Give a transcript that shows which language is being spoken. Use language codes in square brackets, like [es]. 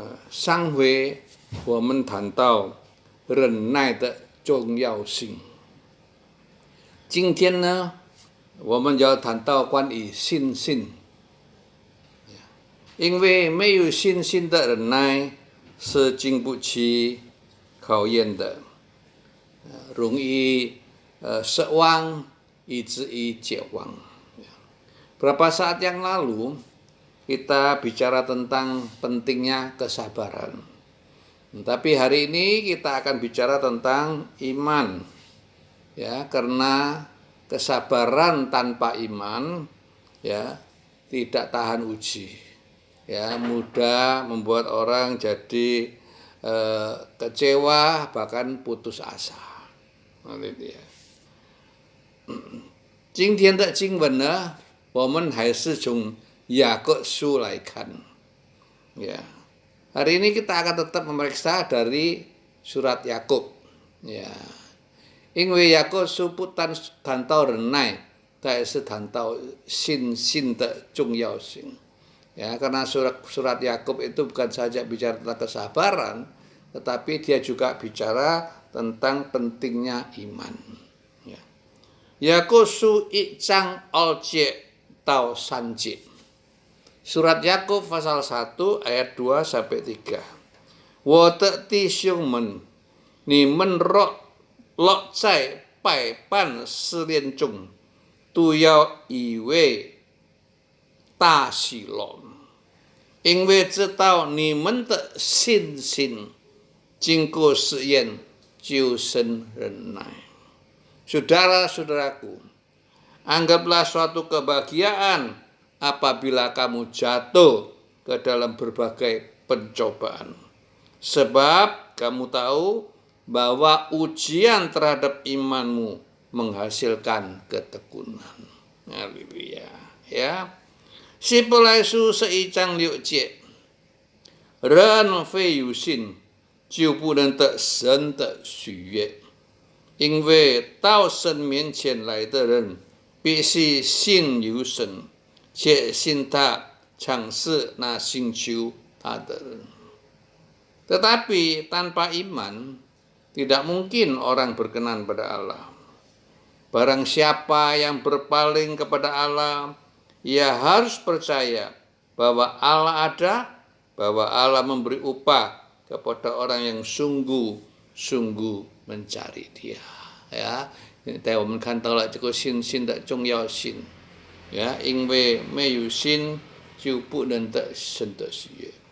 [zh] 上回我们谈到忍耐的重要性，今天呢，我们要谈到关于信心。因为没有信心的忍耐是经不起考验的，容易失望以至于绝望。 [id] Beberapa saat yang lalu kita bicara tentang pentingnya kesabaran. Tapi hari ini kita akan bicara tentang iman. Ya, karena kesabaran tanpa iman ya tidak tahan uji. Ya, mudah membuat orang jadi kecewa bahkan putus asa. Itu ya. [zh] 今天的经文呢，我们还是从雅各书来看。 [id] Ya. Hari ini kita akan tetap memeriksa dari surat Yakub. Ya. [zh] 因为雅各书不单谈到忍耐，它也是谈到信心的重要性。 [id] Ya, karena surat Yakub itu bukan saja bicara tentang kesabaran, tetapi dia juga bicara tentang pentingnya iman. Ya. [zh] Yakub书1章2节到3节. [id] Surat Yakub pasal 1 ayat 2 sampai 3. [zh] 我的弟兄们，你们落在百般试炼中，都要以为大喜乐，因为知道你们的信心经过试验，就生忍耐。 [id] Saudara-saudaraku, anggaplah suatu kebahagiaan apabila kamu jatuh ke dalam berbagai pencobaan. Sebab kamu tahu bahwa ujian terhadap imanmu menghasilkan ketekunan. Haleluya. Ya. [zh] 希伯来书11章6节，人非有信，就不能得神的喜悦，因为到神面前来的人，必须信有神，且信他赏赐那寻求他的人。 [id] Tetapi tanpa iman, tidak mungkin orang berkenan pada Allah. Barang siapa yang berpaling kepada Allah, ia harus percaya bahwa Allah ada, bahwa Allah memberi upah kepada orang yang sungguh-sungguh mencari Dia. [zh] Ya, 在我们看到了这个信心的重要性。呀，因为没有心就不能得神的喜悦。